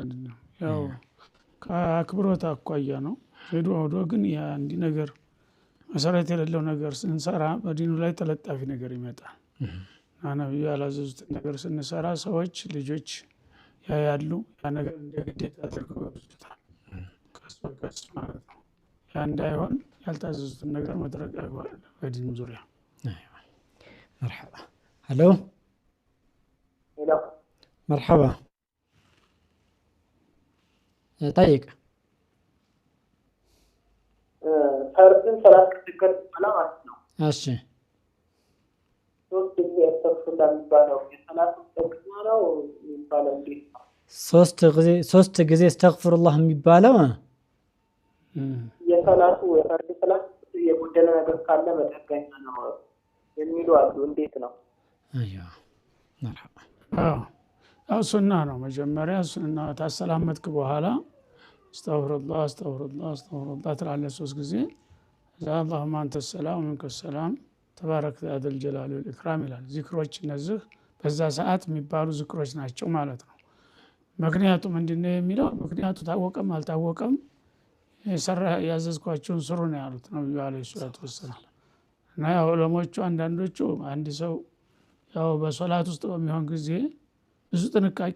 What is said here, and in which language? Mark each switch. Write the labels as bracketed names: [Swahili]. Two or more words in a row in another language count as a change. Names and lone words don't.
[Amharic] ነገር አይደለም። ያው ከአክብሮት አኳያ ነው። ሄዶ ወዶ ግን ያ እንዲህ ነገር መሰረት የሌለው ነገር ስንሰራ በዲኑ ላይ ተለጣፊ ነገር ይመጣል። ነብዩ ያላዘዙትን ነገር ስንሰራ ሰዎች ልጆች ያያሉ። ያ ነገር እንደ ግዴታ አድርገው ይወስዱታል። ቀስ በቀስ ማለት ነው። ያ እንዳይሆን ያልታዘዙትን ነገር መድረግ አይባልም በዲኑ ዙሪያ። [Arabic] مرحبا. الو مرحبا. طيب [Amharic] ፈርድን ሰላት ከተከል በኋላ ማለት ነው። እሺ ሶስት ጊዜ አስተግፍሩላህ የሚባለው የሰላት ተቅማ ነው የሚባለው እንዴት ነው? ሶስት ጊዜ አስተግፍሩላህ የሚባለው የሰላቱ የፈርድ ሰላት የጎደለ ነገር ካለ መጠገኛ ነው የሚሉ አሉ። እንዴት ነው? [Arabic] አይዋ مرحبا። [Amharic] አዎ ሱና ነው። መጀመሪያ ሱና ታሰላመትክ በኋላ [Arabic] أستغفر الله أستغفر الله أستغفر الله [Amharic] ትላለህ 3 ጊዜ። [Arabic] اللهم انت السلام ومنك السلام تبارك ذا الجلال والإكرام [Amharic] ይላል። ዚክሮች እነዚህ በዛ ሰዓት የሚባሉ ዚክሮች ናቸው ማለት ነው። ምክንያቱ ምንድነው የሚለው ምክንያቱ ታወቀም አልታወቀም የሰራ ያዘዝኳችሁን ስሩ ነው ያሉት ነብዩ አለይሂ [Arabic] الصلاة والسلام። [Amharic] እና ያው ዑለሞቹ አንዳንዶቹ አንድ ሰው ያው በሶላት ውስጥ በሚሆን ጊዜ ብዙ ጥንቃቄ